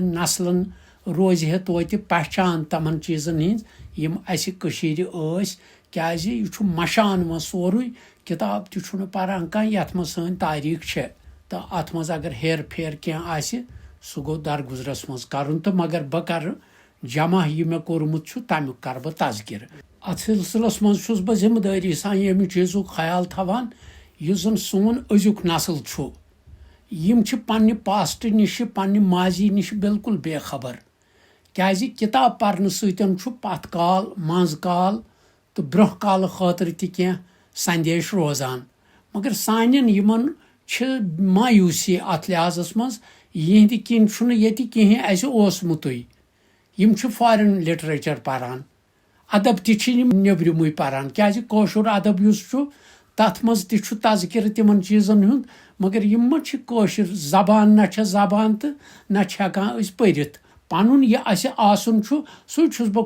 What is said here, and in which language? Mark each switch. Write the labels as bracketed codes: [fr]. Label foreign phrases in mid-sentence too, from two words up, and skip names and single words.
[ks] नस्लन रोज है तोत पहचान तमन चीजन हिंद यम असि कशीर ٲسۍ क्याज यह छु मशान व सोरुई किताब त छु न परान कह यथ मज सन तारीख छे तो अथ मज अगर हेर फेर कह आसि सु गो दरगुजरस मज करन तो मगर बह कर जमा यह मे कोरमुत छु तमिक कर बह तजकिर अथ सिलसिलस मज छुस बह जिम्मेदारी सान यम चीजुक ख्याल थवान युस जन सोन अजुक नस्ल छु यम छ पन्ने पास्ट निश पन्ने माजी निश बिल्कुल बेखबर क्याज किताब पर्न सतन छु पत काल मंज काल तो ब्रोह काल खातिर त कह संदेश रोजान मगर सानन यमन छ मायूसी अत लिहाजस मज यहद किन छुन यति कहीं अस ओसमुतुई यम छ [en] foreign literature [ks] परान अदब त नेब्रिमुई परान क्याज कौशुर अदब युस छु तथ मज त छु तजकिर तिमन चीजन हुंद मगर यम छ कौशुर जबान न छ जबान तो न छ हेकान अस परित पनुन यह असे आसन छु सु छुस बह